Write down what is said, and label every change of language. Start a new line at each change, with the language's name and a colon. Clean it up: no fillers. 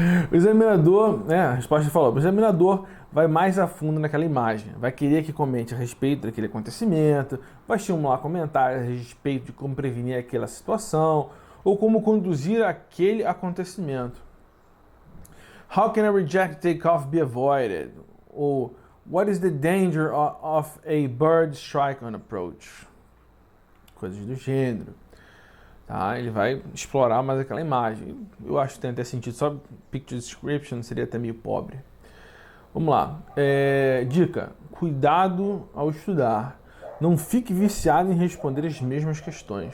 Portuguese: O examinador, a resposta e follow-up. O examinador vai mais a fundo naquela imagem. Vai querer que comente a respeito daquele acontecimento, vai estimular comentários a respeito de como prevenir aquela situação ou como conduzir aquele acontecimento.
English: How can a rejected takeoff be avoided? Ou what is the danger of a bird strike on approach?
Portuguese: Coisas do gênero. Tá? Ele vai explorar mais aquela imagem. Eu acho que tem até sentido. Só picture description seria até meio pobre. Vamos lá. Dica. Cuidado ao estudar. Não fique viciado em responder as mesmas questões.